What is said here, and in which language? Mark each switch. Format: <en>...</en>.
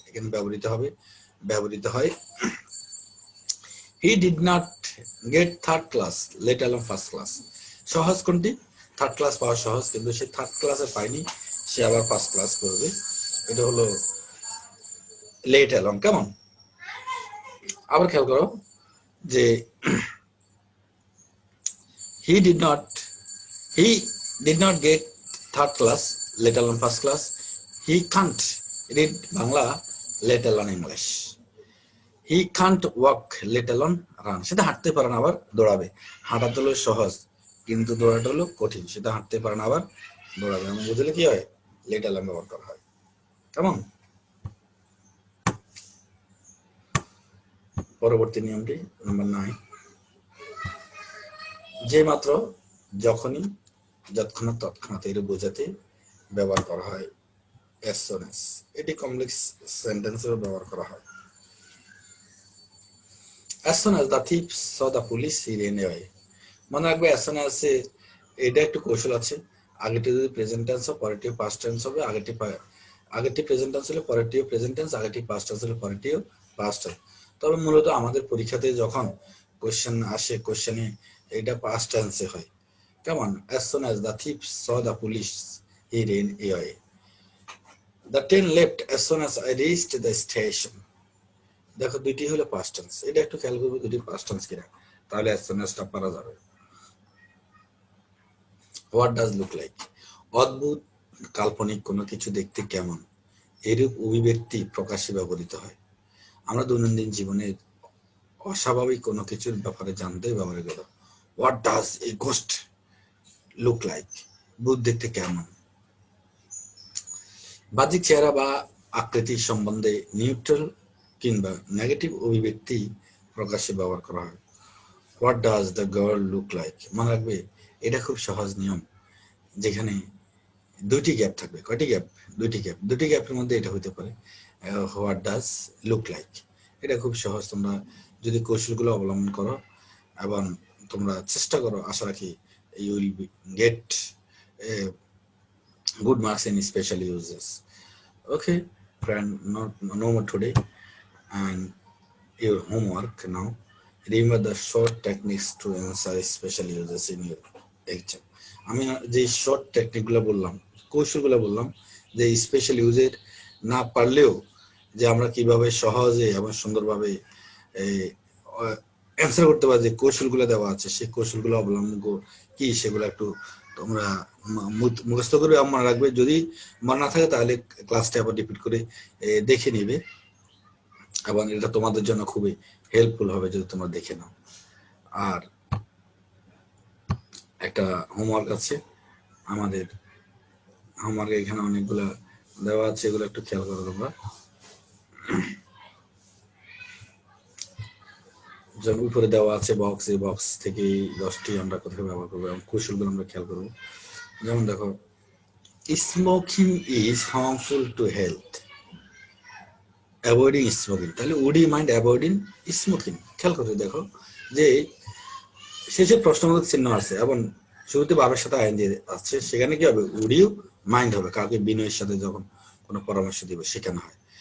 <bn>এখানে ব্যবহৃত হয়</bn> <en>He did not get 3rd class, let alone 1st class.</en> <bn>সহজ কোনটি? 3rd ক্লাস পাওয়া সহজ, কিন্তু সে 3rd ক্লাসে পায়নি, সে আবার 1st ক্লাস করবে। এটা হলো</bn> <en>Let alone.</en> <bn>কেমন? আবার খেয়াল করো যে</bn> <en>he did not he did not get 3rd class, let alone 1st class. He can't read Bangla, let alone English. He can't walk, let alone run.</en> <bn>সেটা হাঁটতে পারে না, আবার দৌড়াবে। হাঁটাতে হলো সহজ, কিন্তু দৌড়াতে হলো কঠিন। সেটা হাঁটতে পারে না, আবার দৌড়াবে। আমি বুঝলে কি হয়? লেট অ্যালোন ব্যবহার করা হয়। কেমন? পরবর্তী নিয়মটি নাম্বার 9, যে মাত্র, যখনই, যৎক্ষণাৎ, তৎক্ষণাৎ এর বোঝাতে ব্যবহার করা হয় as soon as। এটি কমপ্লেক্স সেন্টেন্সেও ব্যবহার করা হয়।</bn> <en>as soon as the thief saw the police he ran away।</en> <bn>মনে রাখবে as soon as এটা একটু কৌশল আছে। আগেটি যদি প্রেজেন্ট টেন্স হয়, পরেরটি পাস্ট টেন্স হবে। আগেরটি প্রেজেন্ট টেন্স হলে পরেরটিও প্রেজেন্ট টেন্স, আগেরটি পাস্ট টেন্স হলে পরেরটিও পাস্ট টেন্স। তবে মূলত আমাদের পরীক্ষাতে যখন কোশ্চেন আসে, কোশ্চেনে এটা পাস্ট টেন্সে হয়। কেমন?</bn> <en>as soon as the thief saw the police he ran away। The train left as soon as I reached the station।</en> <bn>দেখো, দুইটি হলো পাস্ট টেন্স। এটা একটু খেয়াল করবে দুটি পাস্ট টেন্স কিনা, তাহলে as soon as টা পারা যাবে।</bn> <en>what does look like,</en> <bn>অদ্ভুত, কাল্পনিক কোনো কিছু দেখতে কেমন, এরূপ অভিব্যক্তি প্রকাশে ব্যবহৃত হয়। আমরা দৈনন্দিন জীবনে অস্বাভাবিক কোনো কিছুর ব্যাপারে জানতে ব্যবহার করি।</bn> <en>what does a ghost look like,</en> <bn>ভূত দেখতে কেমন। বাহ্যিক চেহারা বা আকৃতির সম্বন্ধে নিউট্রাল কিংবা নেগেটিভ অভিব্যক্তি প্রকাশে ব্যবহার করা হয়।</bn> <en>What does the girl look like.</en> <bn>মনে রাখবে, এটা খুব সহজ নিয়ম, যেখানে দুইটি গ্যাপ থাকবে। কয়টি গ্যাপ? দুটি গ্যাপের মধ্যে এটা হতে পারে</bn> <en>What does look like.</en> <bn>এটা খুব সহজ, তোমরা যদি কৌশলগুলো অবলম্বন করো এবং তোমরা চেষ্টা করো, আশা রাখি</bn> <en>You will get good marks in special uses. Okay, friend, no more today. And your homework now. Remember the short techniques to answer special uses in your exam.</en> <bn>আমি যে শর্ট টেকনিকগুলো বললাম, কৌশলগুলো বললাম, যে স্পেশাল ইউজের না পারলেও যে আমরা কিভাবে সহজে এবং সুন্দরভাবে অ্যান্সার করতে পারি, যে কৌশলগুলো দেওয়া আছে, সেই কৌশলগুলো অবলম্বন কি, সেগুলো একটু তোমরা মুখস্থ করবে এবং মনে রাখবে। যদি মনে না থাকে, তাহলে ক্লাসটা আবার রিপিট করে দেখে নিবে, এবং এটা তোমাদের জন্য খুবই হেল্পফুল হবে যদি তোমরা দেখে নাও। আর একটা হোমওয়ার্ক আছে আমাদের, হোমওয়ার্ক এখানে অনেকগুলো দেওয়া আছে, এগুলো একটু খেয়াল করো তোমরা। যেমন উপরে দেওয়া আছে বক্স, এই বক্স থেকে 10টি আমরা কোথায় ব্যবহার করবো এবং কৌশলগুলো আমরা খেয়াল করবো। যেমন দেখো,</bn> <en>smoking is harmful to health. Avoiding smoking,</en> <bn>তাহলে</bn> <en>Would you mind avoiding smoking?</en> <bn>খেয়াল করে দেখো যে শেষে প্রশ্নবোধক চিহ্ন আছে এবং শুরুতে বাবার সাথে আইন দিয়ে আছে, সেখানে কি হবে? উড ইউ মাইন্ড হবে, কাউকে বিনয়ের সাথে যখন কোনো পরামর্শ দিবে সেখানে হয়।</bn>